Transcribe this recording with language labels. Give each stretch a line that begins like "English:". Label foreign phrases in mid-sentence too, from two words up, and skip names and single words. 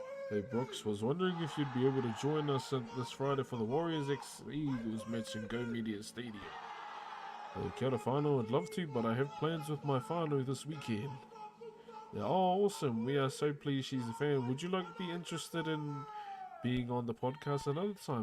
English: Hey Brooks, was wondering if you'd be able to join us this Friday for the Warriors x Eagles match in Go Media Stadium.
Māori: Kia ora whānau,
English: I'd love to, but I have plans with my whānau this weekend. Yeah, oh, awesome. We are so pleased she's a fan. Would you like to be interested in being on the podcast another time?